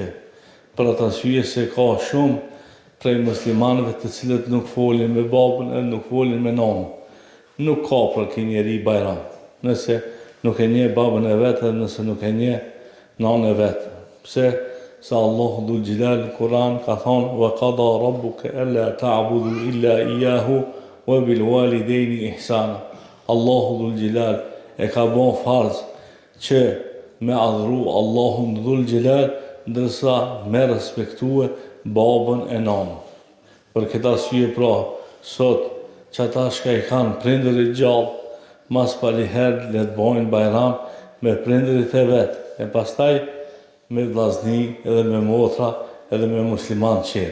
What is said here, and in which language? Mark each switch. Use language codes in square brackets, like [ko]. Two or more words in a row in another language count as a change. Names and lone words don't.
[sq] Për atë arsye se ka shumë prej muslimanëve të cilët nuk folin me babën e nuk folin me nanën. nuk ka për këj njeri bajram. Nëse nuk e nje babën e vetë, nëse nuk e nje nanë e vetë. Pse? Se Allahu [ar] ذو الجلال [sq] në Kur'an ka thonë [ar] وقضى ربك ألا تعبدوا إلا إياه وبالوالدين إحسانا. [sq] Allahu [ar] ذو الجلال [sq] e ka bon farz që me adhuru Allahun [ar] ذو الجلال [sq] ndërsa me respektue babën e nanën. Për këtë arsye pra, sot që ata shka i kanë prindërit gjallë, mas paliherë le të bojnë bajram me prindërit e vetë, e pastaj me vllazni edhe me motra edhe me musliman qerë.